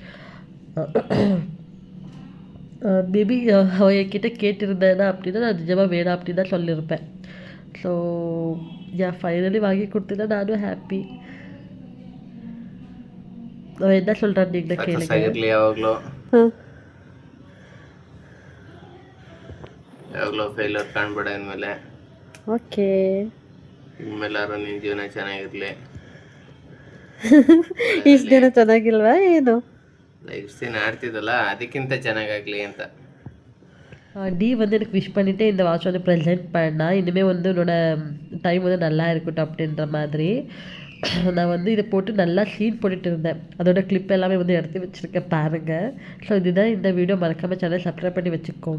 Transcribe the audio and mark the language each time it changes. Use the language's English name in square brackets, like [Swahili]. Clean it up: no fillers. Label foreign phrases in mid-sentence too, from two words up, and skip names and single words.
[Tamil] மேபி அவன் என்கிட்ட கேட்டிருந்தேன்னா அப்படின்னா நான் நிஜமாக வேணாம் அப்படின்னு தான் சொல்லியிருப்பேன். ஸோ ஃபைனலி வாங்கி கொடுத்தா நானும் ஹாப்பி. அவன் என்ன சொல்கிறான் நீங்களே கேளுங்க. [Kannada] ಯಾವಾಗಲೂ ಫೇಲ್ಯೂರ್ ಕಾಣಬೇಡ ಇನ್ಮೇಲೆ. ಓಕೆ, ಇನ್ಮೇಲಾರು ನಿನ್ನ ಜೀವನ ಚೆನ್ನಾಗಿರಲಿ. ಇಷ್ಟು ದಿನ ಚೆನ್ನಾಗಿಲ್ವಾ ಏನು? ಇಷ್ಟು ದಿನ ಆಡ್ತಿದ್ದಲ್ಲ ಅದಕ್ಕಿಂತ ಚೆನ್ನಾಗಾಗಲಿ ಅಂತ. [Tamil] டி வந்து எனக்கு விஷ் பண்ணிவிட்டு இந்த வாட்ச் வந்து ப்ரெசென்ட் பண்ணா. இனிமேல் வந்து உன்னோட டைம் வந்து நல்லா இருக்கட்டும் அப்படின்ற மாதிரி. நான் வந்து இதை போட்டு நல்லா சீன் போட்டுட்டு இருந்தேன். அதோட கிளிப் எல்லாமே வந்து எடுத்து வச்சுருக்கேன் பாருங்கள். ஸோ இதுதான் இந்த வீடியோ. மறக்காமல் சேனல் சப்ஸ்கிரைப் பண்ணி வச்சுக்கோங்க.